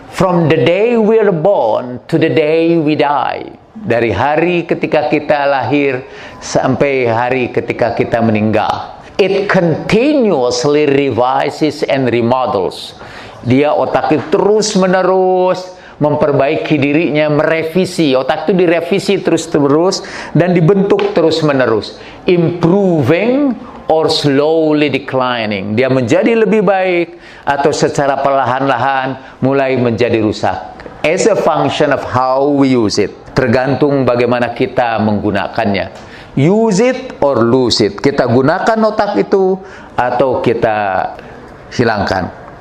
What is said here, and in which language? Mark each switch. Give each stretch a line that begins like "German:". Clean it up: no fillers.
English: From the day we are born to the day we die.
Indonesian: Dari hari ketika kita lahir sampai hari ketika kita meninggal.
English: It continuously revises and remodels.
Indonesian: Dia otak itu terus-menerus memperbaiki dirinya, merevisi. Otak itu direvisi terus-menerus dan dibentuk terus-menerus.
English: Improving or slowly declining.
Indonesian: Dia menjadi lebih baik atau secara perlahan-lahan mulai menjadi rusak.
English: As a function of how we use it.
Indonesian: Tergantung bagaimana kita menggunakannya.
English: use it or lose it.
Indonesian: Kita gunakan otak itu atau kita hilangkan.